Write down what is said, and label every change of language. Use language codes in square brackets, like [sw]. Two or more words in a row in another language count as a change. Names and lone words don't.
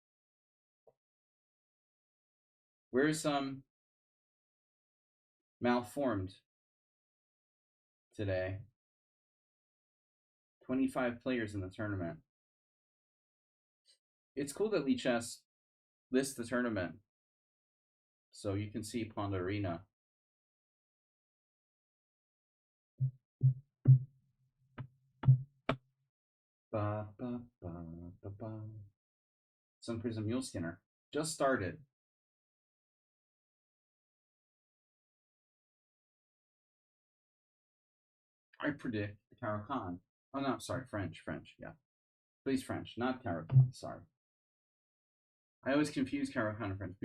[en] Where's malformed today? 25 players in the tournament. It's cool that lichess lists the tournament, so you can see Pawnda Arena. Ba, ba, ba, ba, ba. Sun Prism Mule Skinner just started. I predict Caro-Kann. Oh no, sorry, French, yeah. Plays French, not Caro-Kann, sorry. I always confuse Caro-Kann and French.